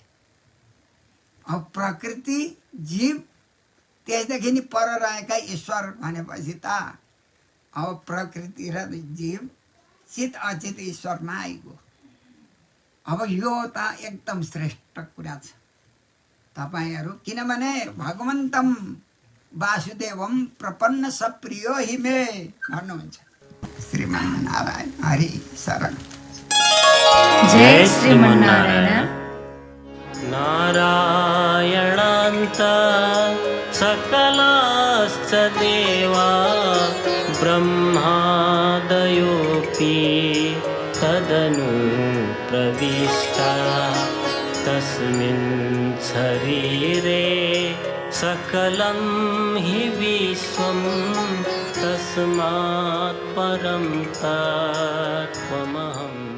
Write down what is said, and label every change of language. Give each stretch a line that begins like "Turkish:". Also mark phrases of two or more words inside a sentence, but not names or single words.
Nepali: अब प्रकृति, जीव, त्यसदेखि नि पर रहेका ईश्वर भनेपछि त अब प्रकृति र जीव, चित अचित ईश्वरमा आइगयो। अब यो त एकदम श्रेष्ठ कुरा छ तपाईहरू, किनभने
Sanskrit: भगवन्तम वासुदेवम प्रपन्न सप्रियो हिमे
Nepali: भन्नुहुन्छ।
Sanskrit: श्रीमन्नारायण हरि शरण। जय श्रीमन्नारायण। नारायणान्त सकलाश्च देवा ब्रह्मादयोऽपि तदनु प्रविष्टा तस्मिन् शरीरे सकलं हि विश्वं तस्मात् परं तत्त्वमहम्।